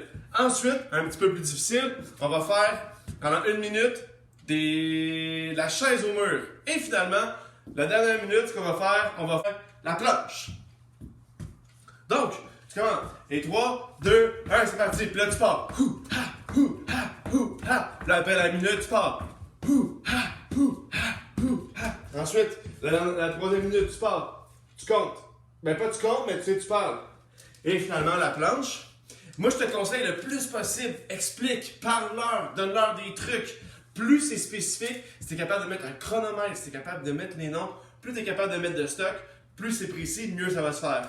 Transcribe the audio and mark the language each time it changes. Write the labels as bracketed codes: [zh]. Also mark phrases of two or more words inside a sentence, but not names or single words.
[fr] Ensuite, un petit peu plus difficile, on va faire pendant 1 minute la chaise au mur. Et finalement, la dernière minute, ce qu'on va faire la planche. Donc, tu commences. Et 3, 2, 1, c'est parti. Puis là, tu pars. Hou, ha, hou, ha, hou, ha. Puis là, après la minute, tu pars. Hou, ha, hou, ha, hou, ha. Ensuite, la troisième minute, tu pars. Tu comptes. Ben, pas tu comptes, mais tu parles. Et finalement, la planche. Moi, je te conseille le plus possible. Explique, parle-leur, donne-leur des trucs. Plus c'est spécifique, si tu es capable de mettre un chronomètre, si tu es capable de mettre les noms, plus tu es capable de mettre de stock, plus c'est précis, mieux ça va se faire.